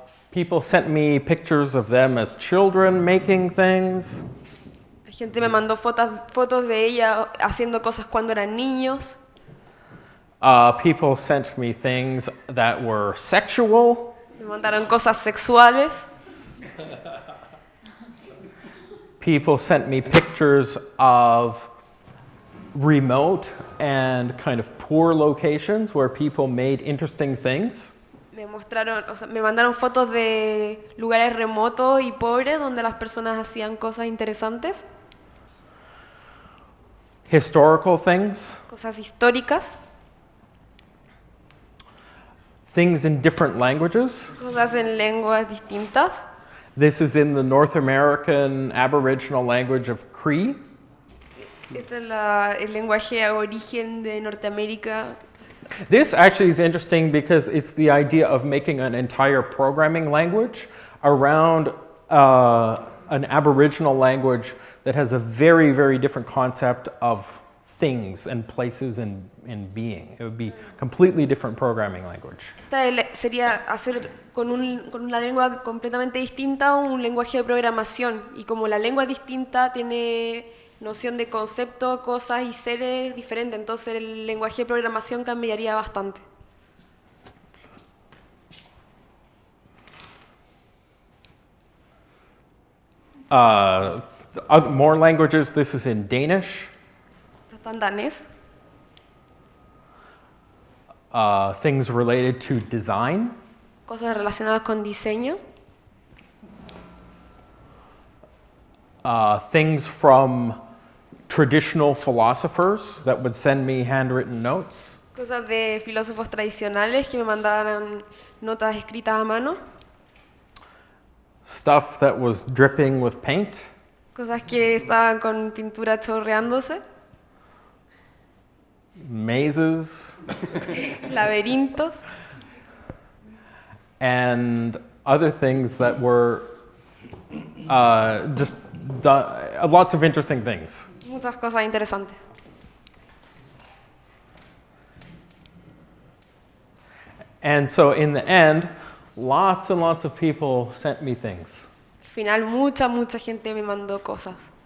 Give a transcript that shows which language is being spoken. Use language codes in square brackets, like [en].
[en] People sent me pictures of them as children making things. [es] La gente me mandó fotos de ella haciendo cosas cuando eran niños. [en] People sent me things that were sexual. [es] Me mandaron cosas sexuales. [en] People sent me pictures of remote and kind of poor locations where people made interesting things. [es] Me mandaron fotos de lugares remotos y pobres donde las personas hacían cosas interesantes, [en] Historical things, [es] cosas históricas, [en] things in different languages. [es] cosas en lenguas distintas. [en] This is in the North American Aboriginal language of Cree. [es] Este es el lenguaje aborigen de Norteamérica. [en] This actually is interesting because it's the idea of making an entire programming language around an Aboriginal language that has a very, very different concept of things and places and being. It would be completely different programming language. [es] Sería hacer con una lengua completamente distinta un lenguaje de programación. Y como la lengua es distinta, tiene noción de concepto, cosas y seres diferentes, entonces el lenguaje de programación cambiaría bastante. [en] More languages, this is in Danish. [es] Esto está en danés. [en] Things related to design. [es] Cosas relacionadas con diseño. [en] Things from traditional philosophers that would send me handwritten notes. [es] Cosas de filósofos tradicionales que me mandaran notas escritas a mano. [en] Stuff that was dripping with paint. [es] Cosas que estaban con pintura chorreándose. [en] Mazes. [es] Laberintos. [en] And other things that were just lots of interesting things. [es] Muchas cosas interesantes. [en] And so in the end, lots and lots of people sent me things. [es] Al final mucha gente me mandó cosas.